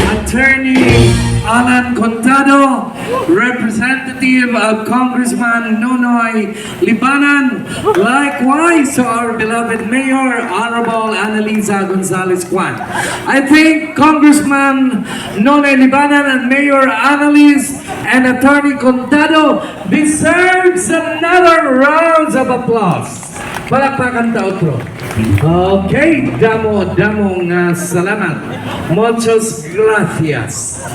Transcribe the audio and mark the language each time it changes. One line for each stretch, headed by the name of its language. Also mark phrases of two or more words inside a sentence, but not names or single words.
English: Attorney Allan Contado, Representative of Congressman Nonoy Libanan, likewise to our beloved Mayor Honorable Analiz Gonzales Kwan. I think Congressman Nonoy Libanan and Mayor Analiz and Attorney Contado deserves another round of applause.
Bikol: Palakpakan ta otro. Okay, damo nga salamat.
Spanish: Muchas gracias.